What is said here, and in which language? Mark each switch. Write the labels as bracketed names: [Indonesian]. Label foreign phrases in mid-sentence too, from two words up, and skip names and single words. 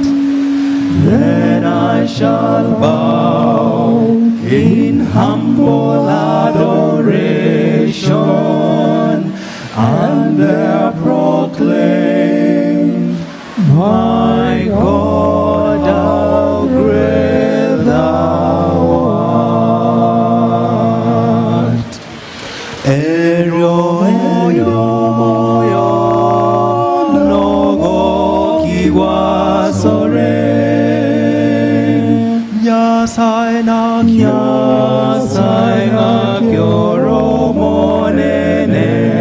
[English] Then I shall bow in humble adoration and there proclaim, my God, how great thou art. [Gusii] Ero moyo nogo kiwasore. Nyasaye na kyoromo nene.